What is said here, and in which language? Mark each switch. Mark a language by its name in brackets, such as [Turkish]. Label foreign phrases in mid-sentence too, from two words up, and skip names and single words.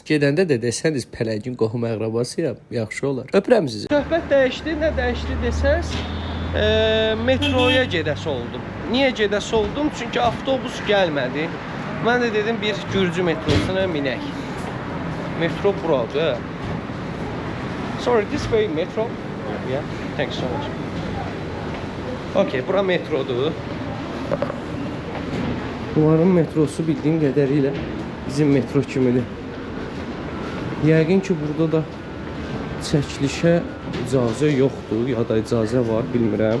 [Azerbaijani] Gedəndə də desəniz pələngin qohum əqrabasıyam, yaxşı olar. Öpürəm sizi. Söhbət dəyişdi, nə dəyişdi desəz, metroya gedəsi oldum. Niyə gedəsi oldum? Çünki avtobus gəlmədi. Mən də dedim bir Gürcü metrosuna minək. Metro buradır. [English] Sorry, this way metro? Yeah, thanks so much. [Azerbaijani] Okay, bura metrodur. Bunların metrosu bildiyim qədərilə bizim metro kimidir. Yəqin ki, burada da çəkilişə icazə yoxdur, ya da icazə var, bilmirəm.